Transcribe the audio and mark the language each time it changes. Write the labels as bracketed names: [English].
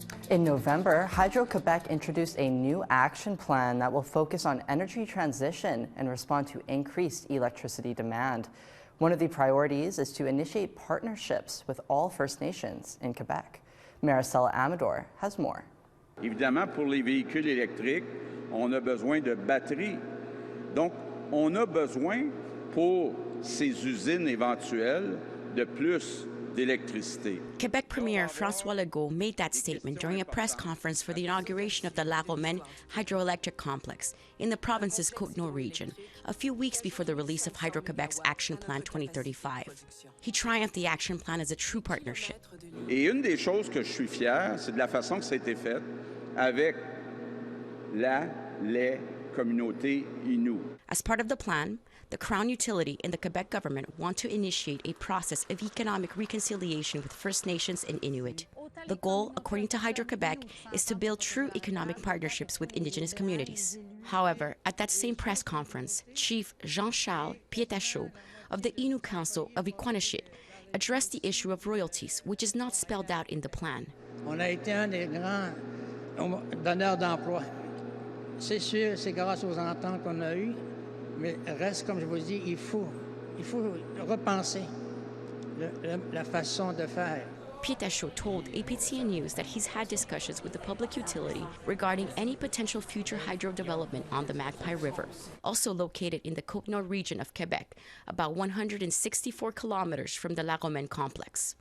[English] In November, Hydro-Quebec introduced a new action plan that will focus on energy transition and respond to increased electricity demand. One of the priorities is to initiate partnerships with all First Nations in Quebec. Maricela Amador has more. [French] Évidemment, pour les véhicules électriques, on a besoin de batteries. Donc, on a besoin pour ces usines éventuelles de plus d'électricité. [English] Quebec Premier François Legault made that statement during a press conference for the inauguration of the Lac-Romaine hydroelectric complex in the province's Côte-Nord region, a few weeks before the release of Hydro-Quebec's Action Plan 2035. He triumphed the action plan as a true partnership. [French] Et une des choses que je suis fier, c'est de la façon que ça a été fait avec les communautés Innu. [English] As part of the plan, the Crown Utility and the Quebec government want to initiate a process of economic reconciliation with First Nations and Inuit. The goal, according to Hydro-Quebec, is to build true economic partnerships with Indigenous communities. However, at that same press conference, Chief Jean-Charles Pietachot of the Innu Council of Iqaluit addressed the issue of royalties, which is not spelled out in the plan. [French] On a été un des grands donneurs d'emploi. C'est sûr, c'est grâce aux ententes qu'on a eues. Mais reste, comme je vous dis, il faut repenser la façon de faire. [English] Pietachot told APTN News that he's had discussions with the public utility regarding any potential future hydro development on the Magpie River, also located in the Côte-Nord region of Quebec, about 164 kilometers from the Lac-Romaine complex.